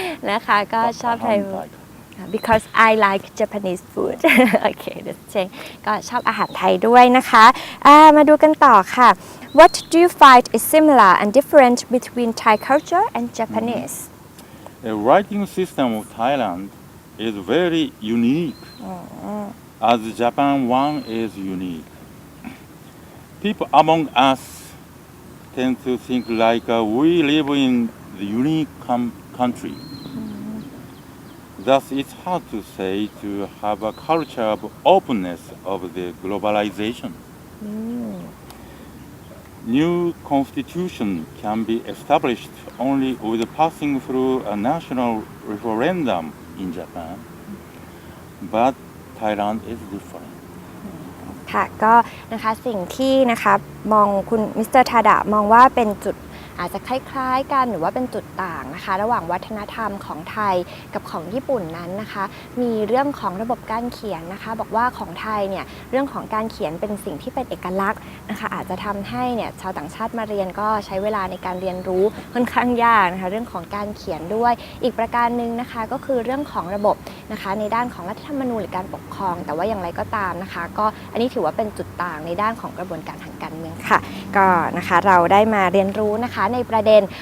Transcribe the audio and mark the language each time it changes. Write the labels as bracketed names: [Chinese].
[Thai] นะคะก็ชอบไทย [English] because I like Japanese food [Thai] โอเคเดี๋ยวเชงก็ชอบอาหารไทยด้วยนะคะมาดูกันต่อค่ะ [English] What do you find is similar and different between Thai culture and Japanese? The writing system of Thailand is very unique, as Japan one is unique. People among us tend to think like we live in the unique country. Thus, it's hard to say to have a culture of openness of the globalization. New constitution can be established only with passing through a national referendum in Japan, but Thailand is different. [Thai] ค่ะก็นะคะสิ่งที่นะคะมองคุณมิสเตอร์ทาดะมองว่าเป็นจุดอาจจะคล้ายๆกันหรือว่าเป็นจุดต่างนะคะระหว่างวัฒนธรรมของไทยกับของญี่ปุ่นนั้นนะคะ มีเรื่องของระบบการเขียนนะคะบอกว่าของไทยเนี่ยเรื่องของการเขียนเป็นสิ่งที่เป็นเอกลักษณ์นะคะอาจจะทำให้เนี่ยชาวต่างชาติมาเรียนก็ใช้เวลาในการเรียนรู้ค่อนข้างยากนะคะเรื่องของการเขียนด้วยอีกประการหนึ่งนะคะก็คือเรื่องของระบบนะคะในด้านของรัฐธรรมนูญหรือการปกครองแต่ว่าอย่างไรก็ตามนะคะก็อันนี้ถือว่าเป็นจุดต่างในด้านของกระบวนการทางการเมืองค่ะก็นะคะเราได้มาเรียนรู้นะคะในประเด็น